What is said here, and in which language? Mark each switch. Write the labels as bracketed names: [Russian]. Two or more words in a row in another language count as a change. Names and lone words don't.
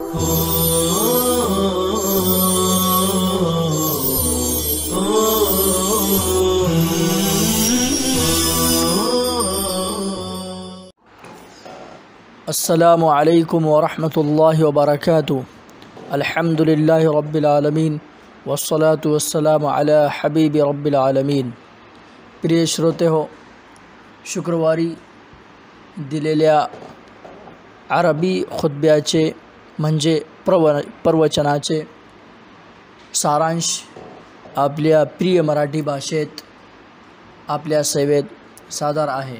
[Arabic] السلام عليكم ورحمة الله وبركاته. الحمد لله رب العالمين والصلاة والسلام على حبيب رب العالمين. [Marathi] प्रिय श्रोते हो, शुक्रवारी दिलेल्या अरबी खुतब्याचे म्हणजे प्रवचनाचे सारांश आपल्या प्रिय मराठी भाषेत आपल्या सेवेत सादर आहे।